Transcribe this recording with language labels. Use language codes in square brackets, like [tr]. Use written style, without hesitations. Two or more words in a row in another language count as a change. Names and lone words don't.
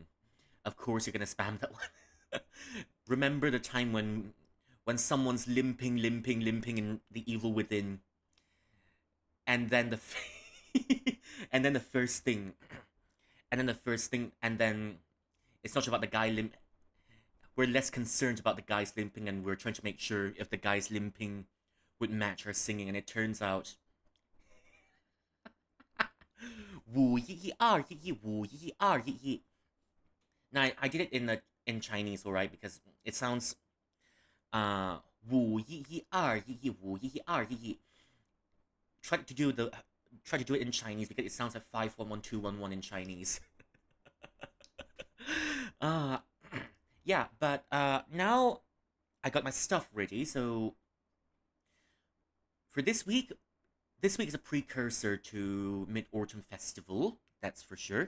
[en] Of course you're gonna spam that one. Remember the time when someone's limping in the evil within, and then and then the first thing, and then it's not about the guy limp. We're less concerned about the guys limping, and we're trying to make sure if the guys limping would match our singing, and it turns out. [zh] 五一一二一一五一一二一一. [en] Now I did it in Chinese, alright, because it sounds 5112111. Try to do it in Chinese because it sounds like 511211 in Chinese. uh yeah, but now I got my stuff ready, so for this week is a precursor to Mid-Autumn Festival, that's for sure.